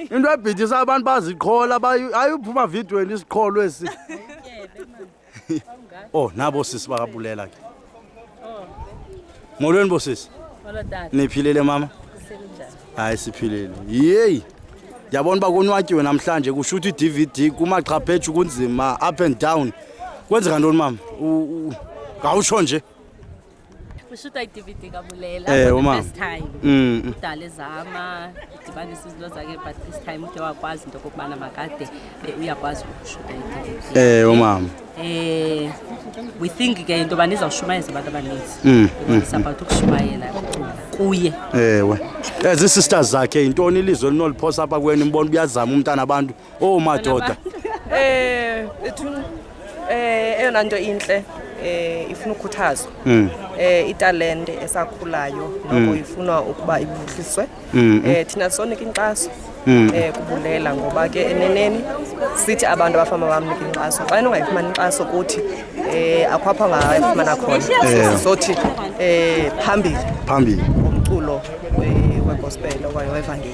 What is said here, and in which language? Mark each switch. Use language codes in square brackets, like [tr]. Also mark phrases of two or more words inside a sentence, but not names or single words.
[xh] Into ebhidisa abantu baziqhola ayuphuma vidweni isiqholo esi. Oh nabo sisi bakabulela ke. Molweni bosisi. Molodana. Niphilele mama? Kusebenjani? Hayi siphilele. Yey. Yabona ba konwatyiwe namhlanje kushuthi DVD kumaqhaphethu kunzima [en] up and down. [xh] Kwenzeka ntoni mama? Ngawusho nje. Kushuta iDVD kaBulela [en] for the first time. [xh] Udala ezama idibanisa izinto zakhe [en] but this time [xh] ude wakwazi into kokubana makade uyakwazi ukushuta iDVD. Mama. [en] We think [xh] ke into bani izawushumayeza abantu abaninzi. Sabathu ukushumayela kuye. Ewe. Ezi sisters zakhe intoni ilizwe linoliphosa apha kweni mbona uyazama umntana abantu. Oh madoda. Eyona nto inhle ifuna ukhuthazwa italente esakhulayo noko ifuna ukuba iphuhliswe thina sonke inkxaso kubulela ngoba ke eneneni sithi abantu abafama bamnika inkxaso xa ungayifumani inkxaso kuthi akwapha ngayifumana khona sothi phambili ngomculo wegospel okanye wevangeli.